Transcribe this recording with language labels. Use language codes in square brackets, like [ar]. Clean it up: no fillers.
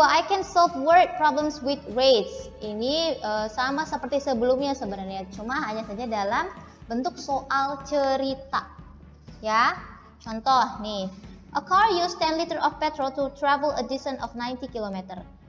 [en] I can solve word problems with rates. [id] Ini sama seperti sebelumnya sebenarnya, cuma hanya saja dalam bentuk soal cerita. Ya, contoh nih. [en] A car use 10 liter of petrol to travel a distance of 90 km.